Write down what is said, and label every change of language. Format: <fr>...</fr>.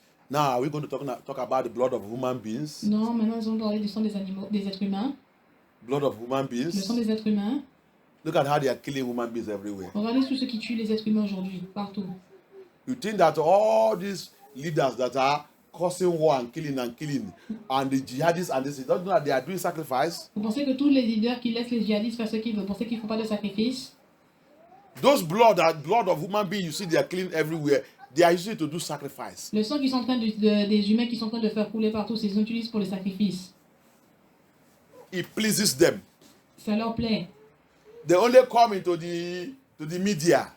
<en>Now we're going to talk about the blood of human beings.</en> <fr>Non, maintenant nous allons parler du sang des animaux, des êtres humains.</fr> <en>Blood of human</en> <fr>Le sang</fr> <en>beings.</en> <fr>des êtres humains.</fr> <en>Look at how they are killing human beings everywhere.</en> <fr>Regardez tous ceux qui tuent les êtres humains aujourd'hui, partout.</fr> <en>You think that all these leaders that are causing war and killing, and the jihadists and this, don't know that they are doing sacrifice?</en> <fr>Vous pensez que tous les leaders qui laissent les djihadistes faire ce qu'ils veulent, vous pensez qu'ils ne font pas de sacrifice?</fr> <en>Those blood of human beings, you see they are killing everywhere. They are used to do sacrifice.</en> <fr>Le sang qu'ils sont en train des humains qui sont en train de faire couler partout, c'est ce qu'ils utilisent pour les sacrifices.</fr> <en>It pleases them.</en> <fr>Ça leur plaît.</fr> <en>They only come into the media.</en>